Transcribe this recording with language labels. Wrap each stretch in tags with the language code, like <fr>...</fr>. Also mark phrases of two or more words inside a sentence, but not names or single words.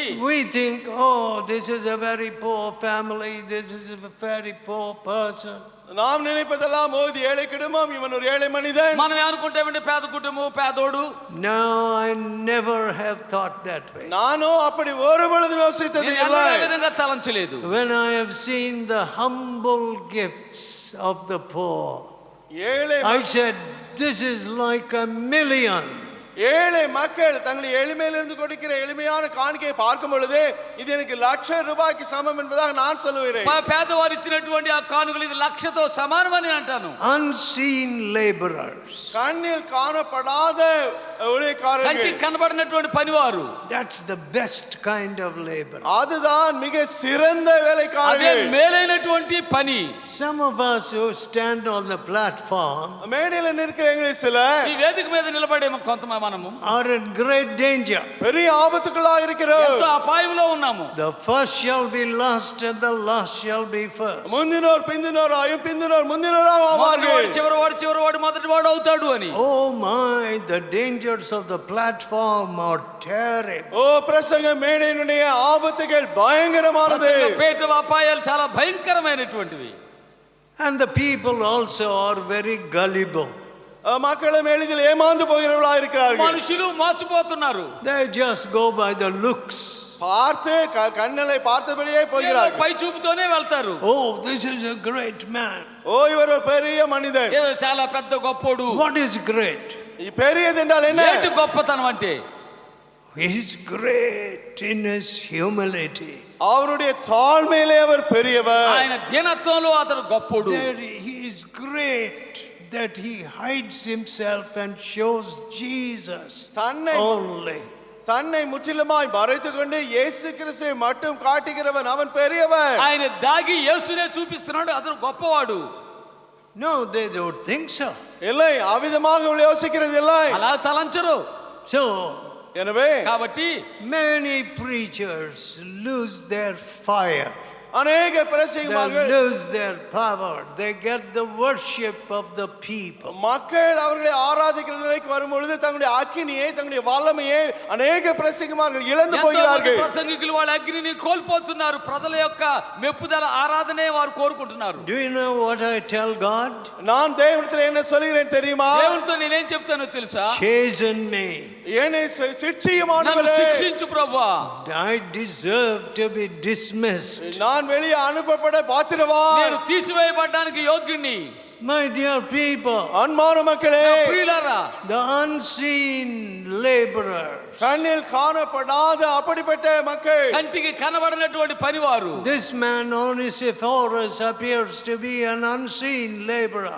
<en>We think, oh, this is a very poor family, this is a very poor person.</en> <ta>நாம் நினைப்பதெல்லாம் ஓதி ஏழை குடும்பம், இவன் ஒரு ஏழை மனிதன்.</ta> <te>మనం అనుకుంటామంటే పేద కుటుంబం, పేదోడు.</te> <en>No, I never have thought that way.</en> <ta>நானோ அப்படி ஒரு பொழுதும் யோசித்தது</ta> <te>నేను</te> <ta>இல்லை.</ta> <te>ఆ విధంగా తలంచలేదు.</te> <en>When I have seen the humble gifts of the poor,</en> <ta>ஏழை</ta> <en>I said, this is like a million.</en> <ta>ஏழை மக்கள் தங்களை எளிமையிலிருந்து கொடுக்கிற எளிமையான காணிக்கையை பார்க்கும் பொழுது இது எனக்கு ₹1,00,000 சமம் என்பதாக நான் சொல்லுகிறேன்.</ta> <te>పేదవారు ఇచ్చినటువంటి ఆ కానుకలు ఇది 1,00,000తో సమానమని అంటాను.</te> <en>Unseen laborers.</en> <ta>கண்ணில் காணப்படாத ஊழியக்காரர்கள்.</ta> <te>కంటికి కనబడినటువంటి పనివారు.</te> <en>That's the best kind of labor.</en> <ta>அதுதான் மிக சிறந்த</ta> <te>అదే</te> <ta>வேலைக்காரர்கள்.</ta> <te>మేలైనటువంటి పని.</te> <en>Some of us who stand on the platform</en> <ta>மேடையில் நிற்கிற எங்களில் சிலர்</ta> <te>ఈ వేదిక మీద నిలబడే కొంతమంది మనము</te> <en>are in great danger.</en> <ta>பெரிய ஆபத்துக்குள்ளாக இருக்கிறோம்.</ta> <te>ఎంతో అపాయంలో ఉన్నాము.</te> <en>The first shall be last and the last shall be first.</en> <ta>முந்தினோர் பிந்தினோராயும் பிந்தினோர் முந்தினோராக ஆவார்கள்.</ta> <te>మొదటివాడు చివరివాడు మొదటివాడు అవుతాడు అని.</te> <en>Oh my, the dangers of the platform are terrible.</en> <ta>ஓ பிரசங்க மேடையினுடைய ஆபத்துகள் பயங்கரமானது.</ta> <te>పేట అపాయాలు చాలా భయంకరమైనటువంటివి.</te> <en>And the people also are very gullible.</en> <ta>மக்களும் எளிதில் ஏமாந்து போகிறவர்களாக இருக்கிறார்கள்.</ta> <te>మనుషులు మోసపోతున్నారు.</te> <en>They just go by the looks.</en> <ta>பார்த்து கண்ணலை பார்த்தபடியே போகிறார்கள்.</ta> <te>పై చూపుతోనే వెళ్తారు.</te> <en>Oh, this is a great man.</en> <ta>ஓ இவர் ஒரு பெரிய மனிதன்.</ta> <te>ఏదో చాలా పెద్ద గొప్పోడు.</te> <en>What is great?</en> <ta>பெரியது என்றால் என்ன?</ta> <te>ఏంటి గొప్పతనం అంటే?</te> <en>He is great in his humility.</en> <ta>அவருடைய தாழ்மையிலே அவர் பெரியவர்.</ta> <te>ఆయన దీనత్వంలో అతడు గొప్పోడు.</te> <en>He is great that he hides himself and shows Jesus only.</en> <ta>தன்னை முற்றிலுமாய் மறைத்துக் கொண்டு இயேசு கிறிஸ்துவை மட்டும் காட்டுகிறவன் அவன் பெரியவன்.</ta> <te>ఆయన దాగి యేసునే చూపిస్తున్నాడు, అతడు గొప్పవాడు.</te> <en>No, they don't think so.</en> <ta>இல்லை, அவிதமாக யோசிக்கிறது இல்லை.</ta> <te>అలా తలంచరు.</te> <en>So,</en> <ta>எனவே</ta> <en>కాబట్టి many preachers lose their fire.</en> <ta>அநேக</ta> <en>They</en> <ta>பிரசங்கிமார்கள்</ta> <en>lose their power. They get the worship of the people.</en> <ta>மக்கள் அவர்களை ஆராதிக்கிற நிலைக்கு வரும்பொழுது தங்களுடைய அக்கினியை தங்களுடைய வல்லமையை அநேக பிரசங்கிமார்கள் இழந்து போகிறார்கள்.</ta> <te>ప్రసంగికులు వాళ్ళ అగ్నిని కోల్పోతున్నారు. ప్రజల యొక్క మెప్పుదల ఆరాధనే వారు కోరుకుంటున్నారు.</te> <en>Do you know what I tell God?</en> <ta>நான் தேவனிடத்தில் என்ன சொல்கிறேன் தெரியுமா?</ta> <te>దేవునితో నేనేం చెప్తానో తెలుసా?</te> <en>Chasten me.</en> <ta>என்னை சிட்சியும்</ta> <te>నన్ను</te> <ta>ஆண்டவரே.</ta> <te>శిక్షించు ప్రభువా.</te> <en>I deserve to be dismissed.</en> <ta>நான் வெளியே அனுப்பப்பட பாத்திரவான்.</ta> <te>నేను తీసివేయబడడానికి యోగ్యుణ్ణి.</te> <en>My dear people,</en> <ta>அன்பான மக்களே,</ta> <te>ప్రియులారా,</te> <en>the unseen laborers,</en> <ta>கண்ணில் காணப்படாத அப்படிப்பட்ட மக்கள்,</ta> <te>కంటికి కనబడినటువంటి పనివారు.</te> <en>this man Onesiphorus appears to be an unseen laborer.</en>